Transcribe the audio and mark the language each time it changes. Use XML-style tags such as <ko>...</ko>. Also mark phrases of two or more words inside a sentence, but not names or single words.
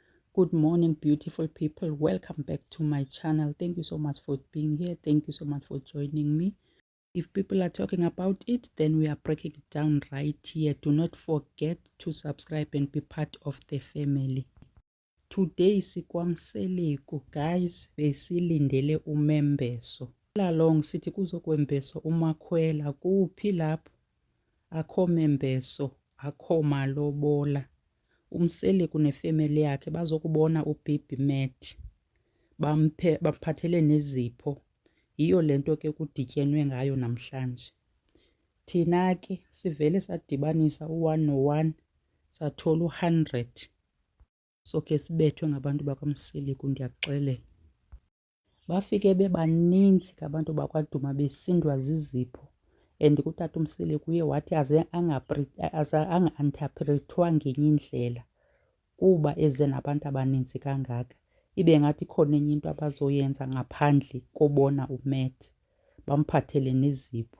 <en>Good morning, beautiful people. Welcome back to my channel. Thank you so much for being here. Thank you so much for joining me. If people are talking about it, then we are breaking it down right here. Do not forget to subscribe and be part of the family.</en> <xh>Today sikwamseleko, guys, besilindele umembeso. Along sithi kuzokwembeso uMakhwela, kuphi lapho? Akho membeso, akho malobola. Umseleko nefemeli yakhe bazokubona uBaby Matt, bamphathele nezipho. Yiyo lento ke kudityenwe ngayo namhlanje. Thina ke sivele sadibanisa u1 no1 sathola u100. So ke sibethwe ngabantu bakwaMseleko, ndiyakuxelela. Bafike bebaninzi ngabantu bakwaDuma besindwa zizipho, and kutata uMseleko uye wathi anga-interprethwa ngenye indlela kuba eze nabantu abaninzi kangaka, ibe ngathi khona enye into abazoyenza ngaphandle kobona uMatt, bamphathele nezipho.</xh>